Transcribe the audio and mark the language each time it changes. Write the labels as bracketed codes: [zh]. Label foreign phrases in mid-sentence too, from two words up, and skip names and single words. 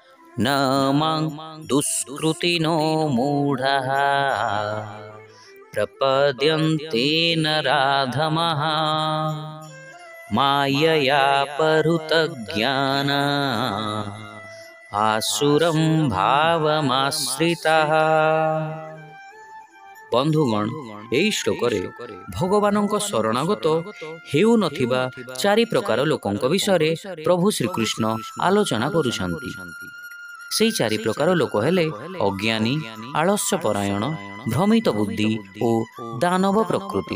[sa] न मां दुष्कृतिनो मूढः प्रपद्यन्ते नराधमः मायया परुतज्ञाना आसुरं भावमाश्रिताः। [or] ବନ୍ଧୁଗଣ, ଏହି ଶ୍ଲୋକରେ ଭଗବାନଙ୍କ ଶରଣାଗତ ହେଉନଥିବା ଚାରି ପ୍ରକାର ଲୋକଙ୍କ ବିଷୟରେ ପ୍ରଭୁ ଶ୍ରୀକୃଷ୍ଣ ଆଲୋଚନା କରୁଛନ୍ତି। ସେହି ଚାରି ପ୍ରକାର ଲୋକ ହେଲେ ଅଜ୍ଞାନୀ, ଆଳସ୍ୟପରାୟଣ, ଭ୍ରମିତ ବୁଦ୍ଧି ଓ ଦାନବ ପ୍ରକୃତି।